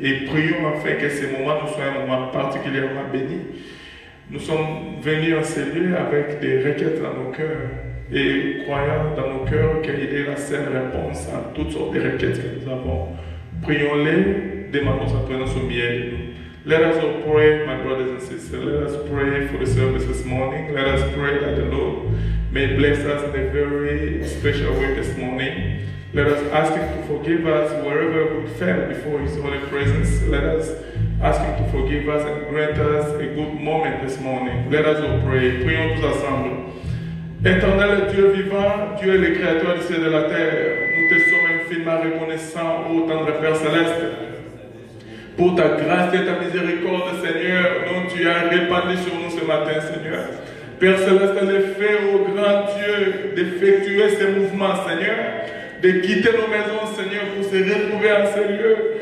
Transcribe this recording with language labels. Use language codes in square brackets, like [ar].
[fr] Et prions afin que ces moments nous soient un moment particulièrement béni. Nous sommes venus en ces lieux avec des requêtes dans nos cœurs et croyant dans nos cœurs qu'il est la seule réponse à toutes sortes de requêtes que nous avons. Prions-les. Demandons sa présence au milieu de nous. [en] Let us all pray, my brothers and sisters. Let us pray for the service this morning. Let us pray that the Lord may bless us in a very special way this morning. Let us ask Him to forgive us wherever we fell before His holy presence. Let us ask Him to forgive us and grant us a good moment this morning. Let us all pray. [fr] Prions tous ensemble. Éternel Dieu vivant, Dieu est le créateur du ciel et de la terre. Nous te sommes infiniment reconnaissants, ô tendre Père céleste, pour ta grâce et ta miséricorde, Seigneur, dont tu as répandu sur nous ce matin, Seigneur. Père Céleste, le fait, ô grand Dieu, d'effectuer ces mouvements, Seigneur, de quitter nos maisons, Seigneur, pour se retrouver en ces lieux.